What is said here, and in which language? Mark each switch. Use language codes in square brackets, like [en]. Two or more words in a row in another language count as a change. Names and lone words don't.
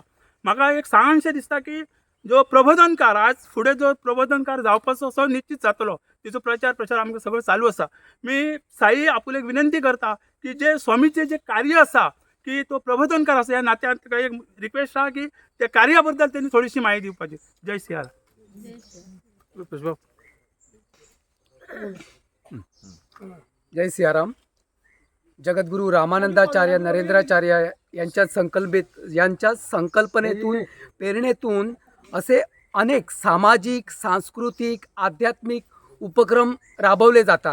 [kok] म्हाका एक सांगशें दिसता की जो प्रबोधनकार आज फुडें जो प्रबोधनकार जावपाचो असो निश्चित जातलो, तिचो प्रचार प्रसार आमकां सगळो चालू आसा। मी साई आपुलेक विनंती करता की जे स्वामीचे जे कार्य आसा की तो प्रबोधनकार आसा ह्या नात्यान तुका एक रिक्वेस्ट आहा की त्या कार्या बद्दल त्यांनी थोडीशी माहिती दिवपाची। [mr] जय सियाराम। जय सियाराम। जगद्गुरू रामानंदाचार्य नरेंद्राचार्य यांच्या संकल्पनेतून प्रेरणेतून असे अनेक सामाजिक, सांस्कृतिक, आध्यात्मिक उपक्रम राबवले जातात।